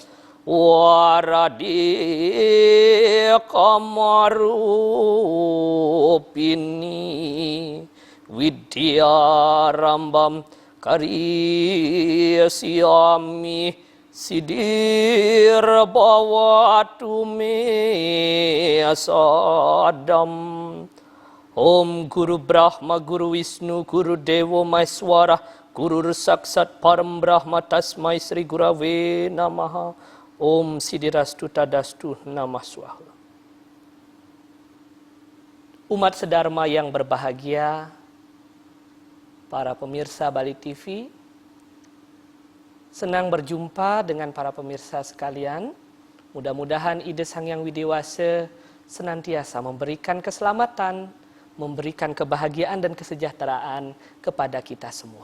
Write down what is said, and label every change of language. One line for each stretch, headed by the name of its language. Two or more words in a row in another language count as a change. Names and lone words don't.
Sanskrit: Waradi Kamarupini Vidyarambam Karyasyami Siddhir Bhavatu Me Sadam. Om Guru Brahma Guru Wisnu Guru Dewa Maheswara Guru Saksat Param Brahma Tasmai Sri Gurave Namaha. Om Siddhirastu Tadastu Namah Swaha.
Indonesian: Umat sedharma yang berbahagia, para pemirsa Bali TV, senang berjumpa dengan para pemirsa sekalian. Mudah-mudahan ide Sang Hyang Widiwasa senantiasa memberikan keselamatan, memberikan kebahagiaan dan kesejahteraan kepada kita semua.